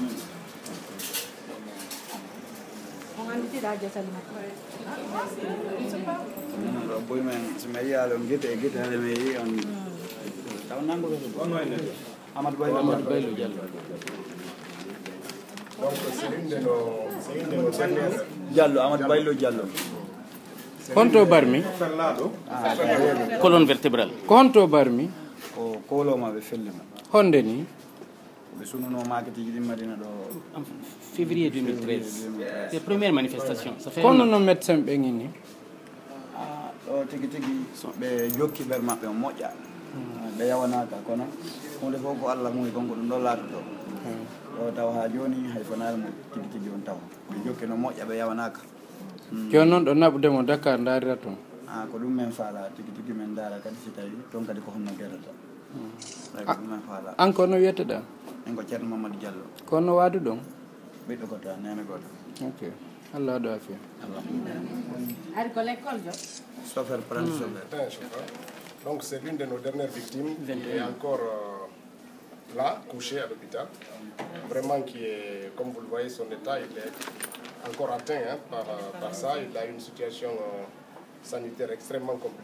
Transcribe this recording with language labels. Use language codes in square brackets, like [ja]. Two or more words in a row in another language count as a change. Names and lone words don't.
[fr] On a dit là, je [ff] boy men so mi yaalo gite e gite hade mi yi on taw nango on wayne Amadou Baylo Diallo [fr] Donc c'est une de nos dernières... [ff] Diallo Amadou Baylo Diallo konto barmi [fr] colonne vertébrale [ff] konto barmi ko koloma be fellima honde ni be sununo makati di Madina do [fr] en février 2013 les premières manifestations ça fait [ff] kono no médecin be ngini o tigi be jokki ber mabbe o moƴƴa be yawanaka kono hunde fof ko Allah muy gongo ɗum ɗo laato ɗo taw ha joni hay fanare mo tigi on taw be jokki no moƴƴa be yawanaka joni noon ɗo naɓudemo Dakar darira toon ko ɗum men faala tigi men dara kadi si tawi toon kadi ko honno guerata ɗum men faala an kono wiyeteɗa en ko Ceerno Mamadou Diallo kono waadu ɗon ɓiɗɗo ko ta nene goto ok Allah waɗo affaire Ari ko l'école jo [fr] chauffeur prendre Donc c'est l'une de nos dernières victimes qui est encore là, couchée à l'hôpital. Vraiment qui est, comme vous le voyez, son état, il est encore atteint par ça. Il a une situation sanitaire extrêmement compliquée.